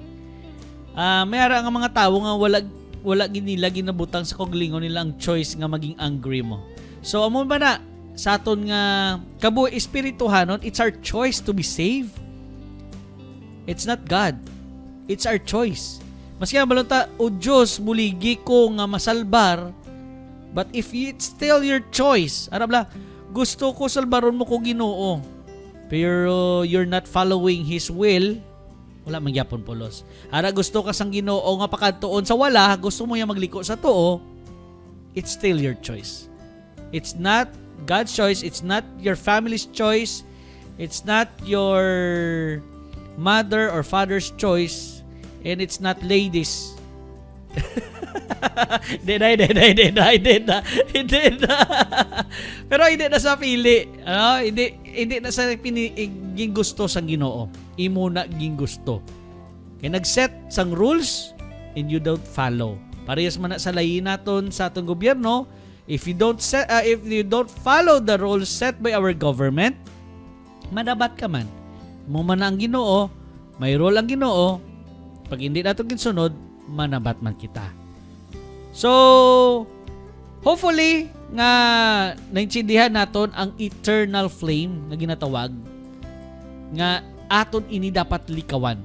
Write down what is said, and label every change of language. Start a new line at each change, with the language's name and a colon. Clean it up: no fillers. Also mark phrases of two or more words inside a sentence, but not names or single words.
Hiligaynon: May ara nga mga tawo nga wala ginila ginabutang sa koglingon nila ang choice nga maging angry mo. So amo ba na sa aton nga kabuhi espirituhanon,
English: it's our choice to be saved. It's not God. It's our choice.
Hiligaynon: Maski nga balota, o Diyos, buligi ko nga masalbar,
English: but if it's still your choice,
Hiligaynon: arabla, gusto ko salbaron mo ko Ginoo, pero
English: you're not following His will,
Hiligaynon: wala mangyapon pulos. Ara gusto ka sang Ginoo nga pakadtuon sa wala, gusto mo yang magliko sa tuo,
English: it's still your choice. It's not God's choice, it's not your family's choice, it's not your mother or father's choice, and it's not ladies.
Hiligaynon: Hindi na. Pero hindi na sa pili. Hindi na sa ging gusto sang Ginoo. Imo na ging gusto. Kaya nag-set sang
English: rules and you don't follow.
Hiligaynon: Parehas man na sa layin naton sa atong gobyerno,
English: if you don't follow the rules set by our government,
Hiligaynon: madabat ka man. Mo man ang Ginoo, may role ang Ginoo. Pag hindi nato ginsunod, manabat man kita. So, hopefully nga naintindihan naton ang
English: eternal flame
Hiligaynon: na ginatawag nga aton ini dapat likawan.